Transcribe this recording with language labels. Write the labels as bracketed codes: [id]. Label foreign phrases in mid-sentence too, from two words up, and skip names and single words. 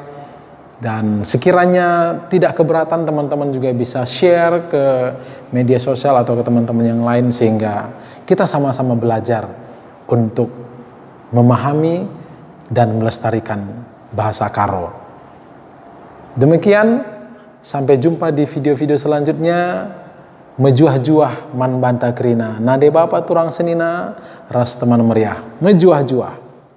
[id] Dan sekiranya tidak keberatan, teman-teman juga bisa share ke media sosial atau ke teman-teman yang lain, sehingga kita sama-sama belajar untuk memahami dan melestarikan bahasa Karo. Demikian, sampai jumpa di video-video selanjutnya. [btx] Mejuah-juah man banta krina, nade bapa turang senina, ras teman meriah. Mejuah-juah.